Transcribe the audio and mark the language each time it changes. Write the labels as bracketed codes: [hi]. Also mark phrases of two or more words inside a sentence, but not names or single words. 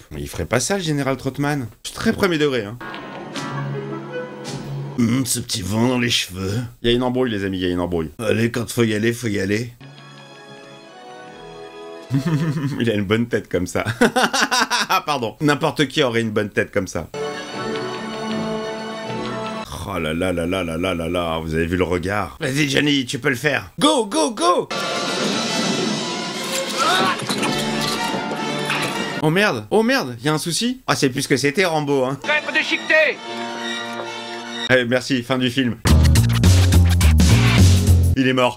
[fr] Mais il ferait pas ça, le général Trotman. Je suis très premier degré, hein. Ce petit vent dans les cheveux. Y a une embrouille, les amis, y a une embrouille. Allez, quand faut y aller, faut y aller. Il a une bonne tête comme ça. Ah, pardon. N'importe qui aurait une bonne tête comme ça. Oh là là là là là là là là, vous avez vu le regard? Vas-y, Johnny, tu peux le faire. [en] Go, go, go! [fr] Oh merde, y a un souci? Ah, c'est plus ce que c'était, Rambo, hein. Traître déchiqueté! Allez, merci, fin du film. Il est mort.